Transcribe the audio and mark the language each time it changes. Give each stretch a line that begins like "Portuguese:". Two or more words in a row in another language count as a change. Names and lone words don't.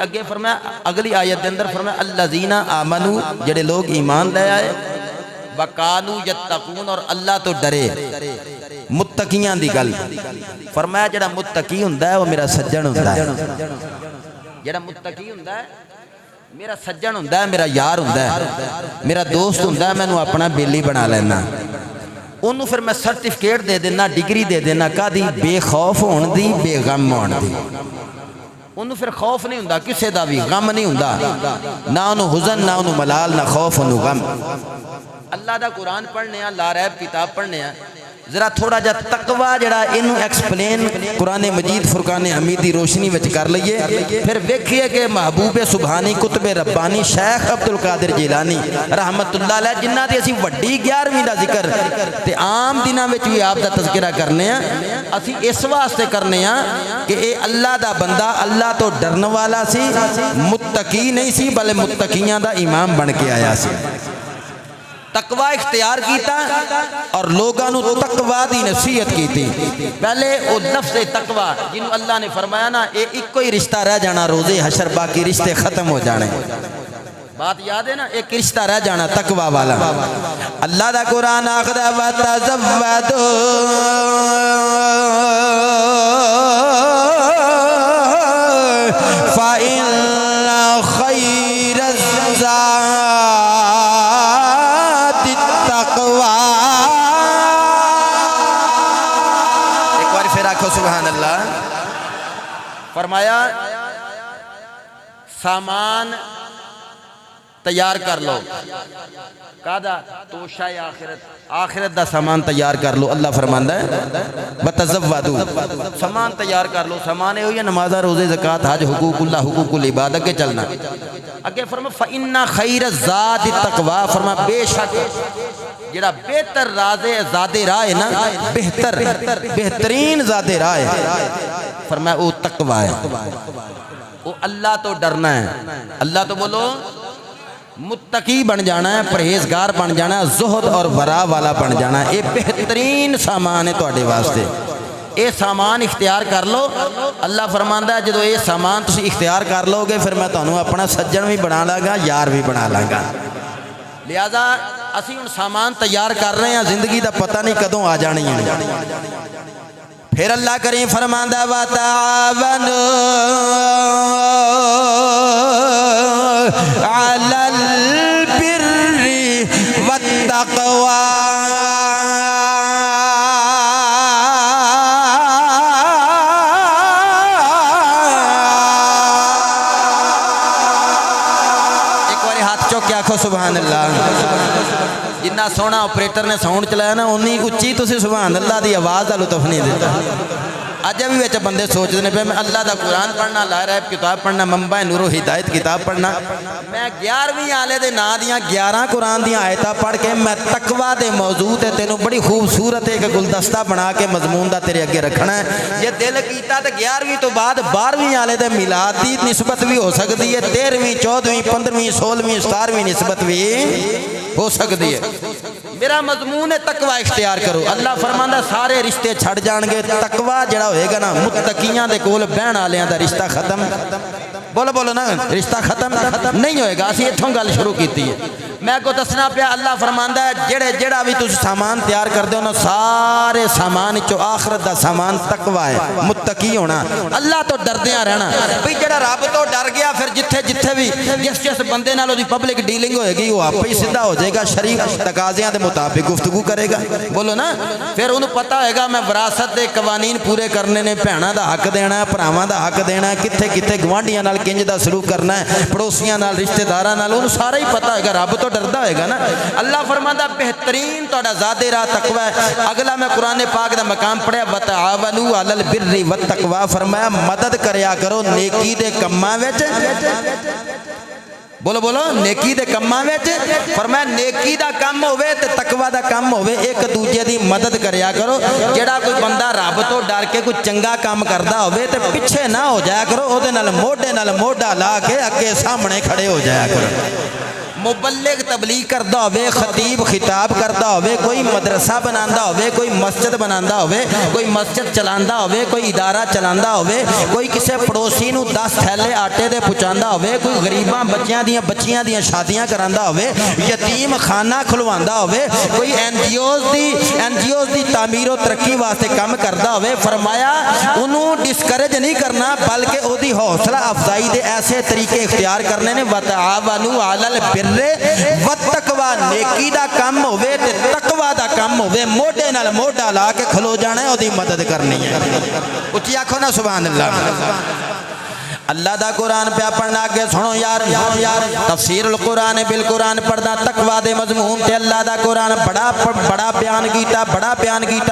Punjabi: اگے فرمایا اگلی آیت دے اندر فرمایا
Arabic: الذین آمنوا
Punjabi: جڑے لوگ ایمان لے آئے
Arabic: وکانوا یتقون
Punjabi: اور اللہ تو ڈرے، متقیاں دی گل فرمایا جڑا متقی ہوندا ہے وہ میرا سجن ہوندا ہے، جڑا متقی ہوندا ہے میرا سجن ہوندا ہے، میرا یار ہوندا ہے، میرا دوست ہوندا ہے، میں نو اپنا بیلی بنا لینا۔ انہوں پھر میں سرٹیفکیٹ دے دینا، ڈگری دے دینا کا دی بے خوف ہون دی، بے غم ہون دی۔ انہوں پھر خوف نہیں ہوندا کسے دا بھی، غم نہیں ہوندا، نہ انہوں حزن نہ انہوں ملال نہ خوف انہوں غم۔ اللہ دا قرآن پڑھنے ہیں،
Arabic: لا ریب
Punjabi: کتاب پڑھنے ہیں، ذرا تھوڑا جا تقوی جڑا انہوں ایکسپلین قرآن مجید فرقان حمید دی روشنی وچ کر لئیے، پھر ویکھئے کہ محبوب سبحانی کتب ربانی شیخ عبدالقادر جیلانی رحمت اللہ علیہ جنہ دی اسی وڈی 11ویں دا ذکر تے عام دنہ وچ بھی آپ دا تذکرہ کرنے ہیں، اسی اس واسطے کرنے ہیں کہ اے اللہ دا بندہ اللہ تو ڈرن والا سی، متقی نہیں سی بلے متقیاں دا امام بن کے آیا سی۔ تقوی اختیار کیتا اور لوگاں نو تقوی دی نصیحت کیتی۔ پہلے او لفظ تقوی جنہوں اللہ نے فرمایا نا اے ایک کوئی رشتہ رہ جانا روزے حشر، باقی رشتے ختم ہو جانے۔ بات یاد ہے نا، ایک رشتہ رہ جانا تقوی والا۔ اللہ دا قرآن آخدا
Arabic: وَتَزَوَّدُوا فَإِنَّ خَيْرَ الزَّادِ التَّقْوَىٰ۔
Punjabi: ایک بار پھر آکھو
Arabic: سبحان اللہ۔
Punjabi: فرمایا سامان تیار کر لو، کادا توشہ آخرت، آخرت دا سامان تیار کر لو۔ اللہ فرماندا ہے وَتَزَوَّدُوا، سامان تیار کر لو۔ سامان ہے ہوئی نماز روزے زکوٰۃ حج حقوق اللہ حقوق العباد کے چلنا۔ اگے فرما
Arabic: فَإِنَّ خَيْرَ الزَّادِ التَّقْوَىٰ،
Punjabi: فرما بے شک جڑا بہتر زاد راہ ہے نا، بہترین زاد راہ ہے، فرمایا وہ تقویٰ ہے، وہ اللہ تو ڈرنا ہے۔ اللہ تو بولو متقی بن جانا ہے، پرہیزگار بن جانا ہے، زہد اور ورا والا بن جانا ہے۔ یہ بہترین سامان ہے تواڈے واسطے، اے سامان اختیار کر لو۔ اللہ فرماندا ہے جدو یہ سامان تسی اختیار کر لو گے پھر میں تانوں اپنا سجن بھی بنا لاں گا، یار بھی بنا لاں گا۔ لہذا اسی ہن سامان تیار کر رہے ہیں، زندگی دا پتہ نہیں کدوں آ جانی ہے۔ پھر اللہ کریم فرماندا
Arabic: وَتَعَاوَنُوا عَلَى الْبِرِّ وَالتَّقْوَىٰ،
Punjabi: ایک بار ہاتھ چوک کے آکھو
Arabic: سبحان اللہ۔
Punjabi: جنہ سونا آپریٹر نے ساؤنڈ چلایا نا اُنی اچھی تسی
Arabic: سبحان اللہ
Punjabi: دی آواز دا لطف نہیں دیتا۔ اج بھی وچ بندے سوچدے نے پے میں اللہ دا قرآن پڑھنا،
Arabic: لا رہب
Punjabi: کتاب پڑھنا، منبع نور و ہدایت کتاب پڑھنا، میں 11ویں آلے دے نا دیاں 11 قرآن دیاں آیتاں پڑھ کے میں تقویٰ دے موضوع تے تینوں بڑی خوبصورت ایک گلدستہ بنا کے مضمون دا تیرے اگے رکھنا ہے۔ یہ دل کیتا تے 11ویں تو بعد 12ویں آلے دے میلاد دی نسبت بھی ہو سکتی ہے، 13ویں 14ویں 15ویں 16ویں 17ویں نسبت بھی ہو سکتی ہے۔ میرا مضمون ہے تقویٰ اختیار کرو۔ اللہ فرماندا سارے رشتے چھڑ جان گے، تقویٰ جڑا ہوئے گا نا متقیاں دے کول بہن والیاں دا رشتہ ختم، بولو بولو نا، رشتہ ختم نہیں ہوئے گا۔ اسی اتھوں گل شروع کیتی ہے۔ میں کو دسنا پیا اللہ فرماندا ہے جڑا بھی تسی سامان تیار کر دے ہو سارے سامان چو آخرت دا سامان تقویٰ ہے، متقی ہونا، اللہ تو ڈردیاں رہنا۔ بھئی جڑا رب تو ڈر گیا پھر جتھے بھی جس بندے نال دی
English: public dealing
Punjabi: ہوئے گی وہ آپ ہی سیدھا ہو جائے گا، شریف تقاضیاں دے مطابق گفتگو کرے گا، بولو نا۔ پھر انہوں پتہ ہوئے گا میں وراثت دے قوانین پورے کرنے نے، بھیناں دا حق دینا ہے، بھراواں دا حق دینا ہے، کتھے گوانڈیاں نال کنج دا سلوک کرنا ہے، پڑوسیاں نال رشتہ داراں نال، انہوں سارا ہی پتہ ہوئے گا، رب تو ڈردا ہوئے گا نا۔ اللہ فرماندا بہترین تہاڈا ذات راہ تقویٰ ہے۔ اگلا میں قرآن پاک دا مقام پڑھیا
Arabic: وَتَعَاوَنُوا عَلَى الْبِرِّ وَالتَّقْوَىٰ،
Punjabi: فرمایا مدد کریا کرو نیکی دے کماں وچ، بولو بولو نیکی دے کماں وچ، فرمایا نیکی دا کم ہوئے تے تقویٰ دا کم ہوئے، ایک دوجے دی مدد کریا کرو۔ جڑا کوئی بندہ رب تو ڈر کے کوئی چنگا کام کردا ہوئے تے پیچھے نہ ہو جایا کرو، او دے نال موڈا لا کے اگے سامنے کھڑے ہو جایا کرو۔ مبلغ تبلیغ کردا ہوئے، خطیب خطاب کردا ہوئے، کوئی مدرسہ بناندا ہوئے، کوئی مسجد بناندا ہوئے، کوئی مسجد چلاندا ہوئے، کوئی ادارہ چلاندا ہوئے، کوئی کسے پڑوسی نو 10 تھیلے آٹے دے پہنچاندا ہوئے، کوئی غریباں بچیاں دیاں شادیاں کراندا ہوئے، یتیم خانہ کھلواندا ہوئے، کوئی این جی اوز دی تعمیر و ترقی واسطے کام کردا ہوئے، فرمایا انہوں ڈسکریج نہیں کرنا بلکہ او دی حوصلہ افزائی دے ایسے طریقے اختیار کرنے نے۔
Arabic: وَتَعَاوَنُوا عَلَى الْبِرِّ وَالتَّقْوَىٰ،
Punjabi: نیکی دا کم ہوئے تے تقویٰ دا کم ہوئے، موڈے نال موڈا لا کے کھلو جانا ہے، او دی مدد کرنی ہے۔ اچھی آکھو نا
Arabic: سبحان اللہ۔
Punjabi: اللہ دا قرآن پہ پڑھنا آگے سنو یار،
Arabic: تفسیر القرآن بالقرآن
Punjabi: پڑھنا تقویٰ دے مضمون تے اللہ دا قرآن بڑا بیان کیتا۔